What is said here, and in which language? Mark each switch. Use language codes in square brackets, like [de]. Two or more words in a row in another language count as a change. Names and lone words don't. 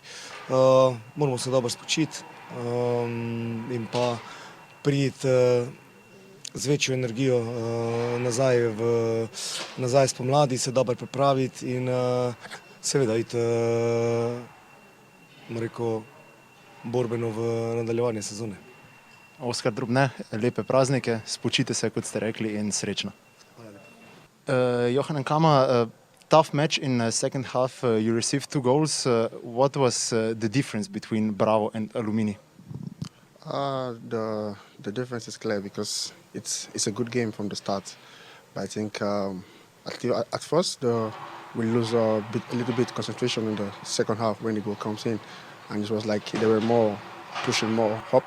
[sl] Moramo se dobro spočiti in pa priti z večjo energijo nazaj spomladi, se dobro pripraviti in seveda iti borbeno v nadaljevanje sezone. Oskar Drobne, lepe praznike, spočite se, kot ste rekli, in srečno. [en] Johan Nkama, tough match in the second half. You received 2 goals. What was the difference between Bravo and Aluminij? The difference is clear because it's a good game from the start. But I think at first we lose a little bit concentration in the second half when the goal comes in, and it was like they were pushing more up.